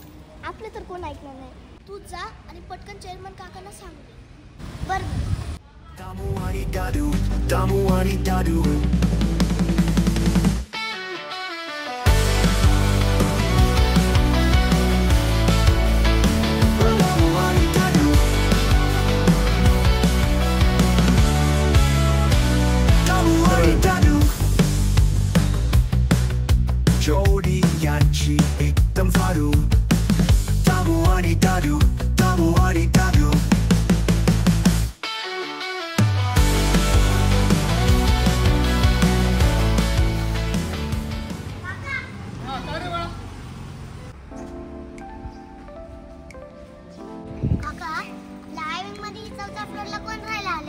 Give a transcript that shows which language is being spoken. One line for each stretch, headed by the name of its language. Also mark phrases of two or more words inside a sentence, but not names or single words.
Marathi: आपले तर कोण ऐकणार नाही. तू जा आणि पटकन चेअरमन काकांना सांग. बरं. दामू आणि दादू, दामू आणि दादू. दामू आणि दादू. दामू आणि दादू. जोडी यांची एकदम फारू. दामू आणि दादू, दामू आणि दादू. काका, आपल्या हायविंग मध्ये 4थ्या फ्लोअरला कोण राहायला आले?